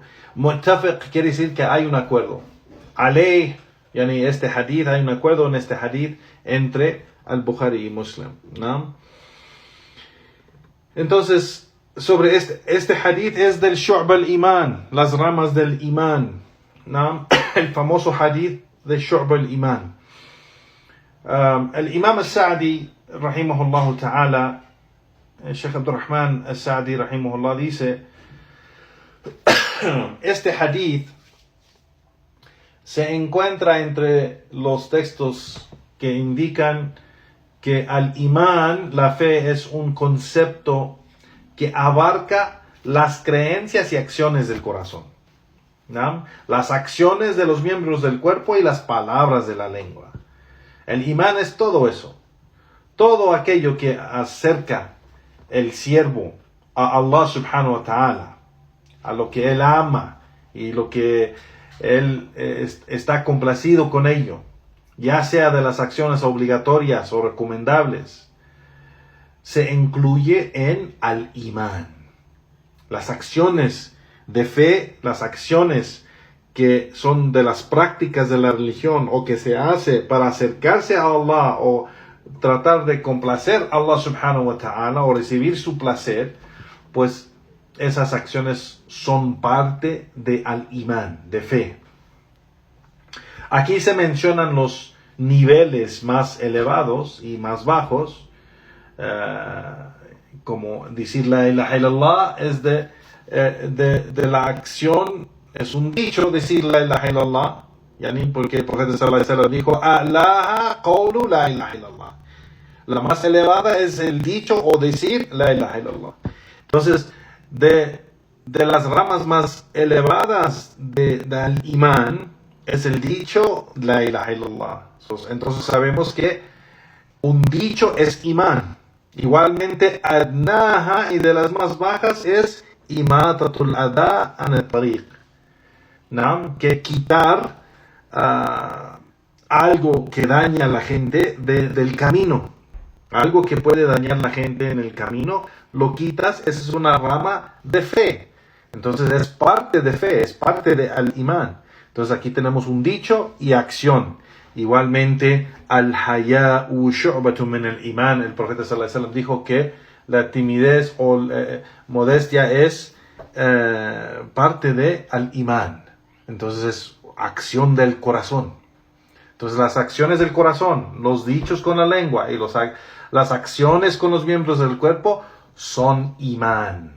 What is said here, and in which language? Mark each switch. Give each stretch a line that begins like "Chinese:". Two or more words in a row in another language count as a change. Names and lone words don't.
Spanish: Muttafiq quiere decir que hay un acuerdo.
Arabic: عليه، يعني
Spanish: este hadith, hay un acuerdo en este hadith entre al-Bukhari y Muslim. Entonces, sobre este hadith es del
Arabic: شعب الإيمان,
Spanish: las ramas del Iman. El famoso hadith de
Arabic: شعب الإيمان.
Spanish: El Imam al-Sa'di,
Arabic: رحمه الله تعالى,
Spanish: el Sheikh Abdurrahman al-Sa'di, rahimahullah, dice, este hadith se encuentra entre los textos que indican que al imán, la fe, es un concepto que abarca las creencias y acciones del corazón, las acciones de los miembros del cuerpo y las palabras de la lengua. El imán es todo eso, todo aquello que acerca el siervo a Allah
Arabic: سبحانه وتعالى,
Spanish: a lo que él ama y lo que él está complacido con ello, ya sea de las acciones obligatorias o recomendables, se incluye en al-imán. Las acciones de fe, las acciones que son de las prácticas de la religión o que se hace para acercarse a Allah o tratar de complacer a Allah
Arabic: سبحانه وتعالى
Spanish: o recibir su placer, pues esas acciones son parte de al-imán, de fe. Aquí se mencionan los niveles más elevados y más bajos, como decir
Arabic: لا إله إلا الله
Spanish: es de la acción, es un dicho decir
Arabic: لا إله إلا الله,
Spanish: porque el profeta
Arabic: صلى الله عليه وسلم
Spanish: dijo,
Arabic: أعلاها قول لا إله إلا الله.
Spanish: La más elevada es el dicho o decir
Arabic: لا إله إلا الله.
Spanish: Entonces, de las ramas más elevadas del imán es el dicho
Arabic: لا إله إلا الله.
Spanish: Entonces sabemos que un dicho es imán. Igualmente adnaha, y de las más bajas es
Arabic: إماطة الأذى عن الطريق,
Spanish: que quitar algo que daña a la gente del camino, algo que puede dañar a la gente en el camino, lo quitas. Esa es una rama de fe. Entonces es parte de fe, es parte de al-imán. Entonces aquí tenemos un dicho y acción. Igualmente,
Arabic: الحياء شعبة من الإيمان.
Spanish: El profeta
Arabic: صلى الله عليه وسلم
Spanish: dijo que la timidez o modestia es parte de al-imán. Entonces es acción del corazón. Entonces las acciones del corazón, los dichos con la lengua y las acciones con los miembros del cuerpo son imán.